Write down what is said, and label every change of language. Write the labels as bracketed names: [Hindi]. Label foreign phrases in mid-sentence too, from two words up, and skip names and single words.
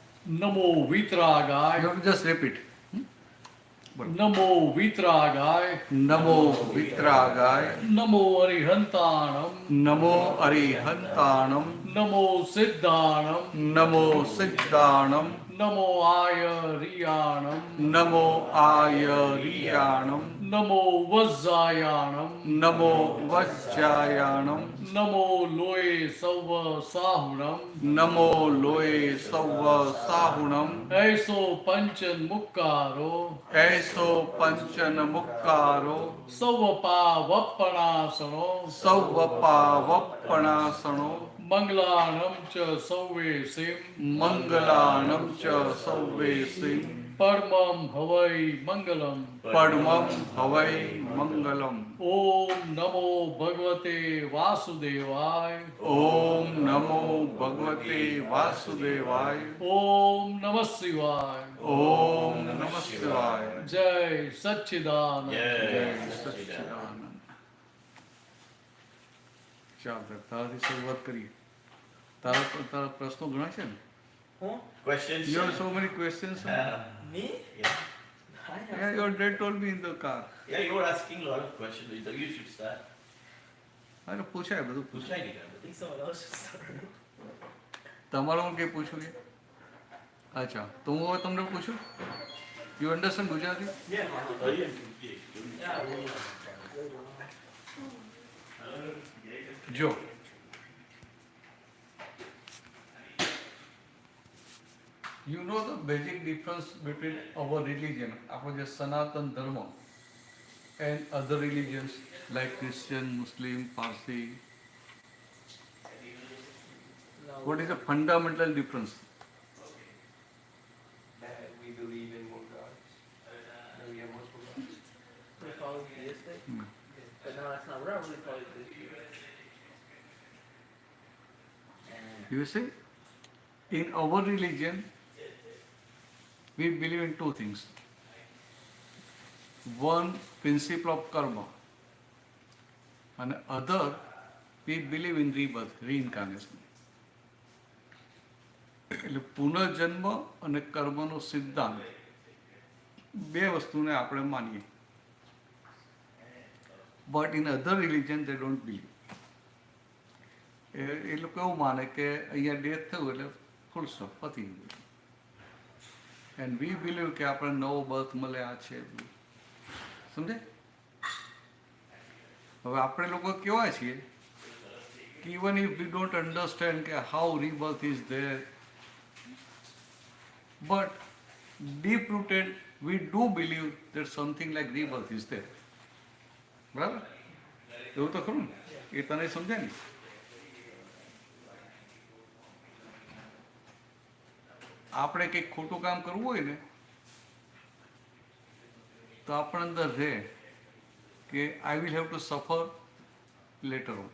[Prakrit languages] નમો વિતરાગાય. [English] You have to just repeat. [Prakrit languages] નમો વિતરાગાય. Namo Vitragaya. નમો અરિહંતાણમ. Namo Arihantanam. નમો સિદ્ધાણમ. Namo Siddhanam. નમો આયરિયાણમ. Namo Ayariyanam. નમો વજ્જાયાણમ. Namo Vajjayanam. નમો લોય સૌ સાહુણમ. Namo Loe Sauva Sahunam. એસો પંચન મુક્કારો. Eso Panchana Mukkaro. સૌ પાવપણાસણો. Sauvapavappanasano. મંગલાણમ ચ સૌવે સિમ. Mangalanam cha Sauvesim. પરમમ હવૈ મંગલમ. Padmam Havai Mangalam. [Sanskrit] ઓમ નમો ભગવતે વાસુદેવાય. Om Namo Bhagavate Vasudevaya. ઓમ નમઃ શિવાય. Om Namah Shivaya. [Gujarati] જય સચ્ચિદાનંદ. જય સચ્ચિદાનંદ. ચાલો તારાથી શરૂઆત કરીએ. તારા પ્રશ્નો ઘણા છે ને? [English] Questions? You have so many questions. Me? Yeah. Yeah, your dad told me in the car. Yeah, you were asking a lot of questions. You should start. [Gujarati] અરે પૂછાય બધું [English] Who's [Gujarati] પૂછાય. [English] trying to I think someone else should start. [Gujarati] તમારું કંઈ પૂછવું છે? અચ્છા તો હું હવે તમને પૂછું. [English] you understand Gujarati? [Gujarati] જો [English] you know the basic difference between our religion, our [Gujarati] જે સનાતન ધર્મ, [English] and other religions like Christian, Muslim, Parsi. No. What is the fundamental difference? That we believe in one God. That we have multiple gods. We're polytheistic? Hmm. But no, that's not. We're not really polytheistic. You see, in our religion, we believe in two things. One, principle of karma, and other, we believe in rebirth, reincarnation. [Gujarati] એટલે પુનર્જન્મ અને કર્મનો સિદ્ધાંત બે વસ્તુને આપણે માનીએ. [English] but in other religion they don't believe. [Gujarati] એ લોકો એવું માને કે અહીંયા ડેથ થયું એટલે [English] full stop [Gujarati] પતી ગયું. [English] and we believe [Gujarati] કે આપણે નવો બર્થ મળે આ છે સમજે. હવે આપણે લોકો કેવા છીએ કે [English] even if we don't understand કે how rebirth is there, but deep rooted we do believe that something like rebirth is there. [Gujarati] બરાબર? એવું તો ખરું ને? એ તને સમજાય ને? આપણે કંઈક ખોટું કામ કરવું હોય ને તો આપણા અંદર રહે કે [English] I will have to suffer later on.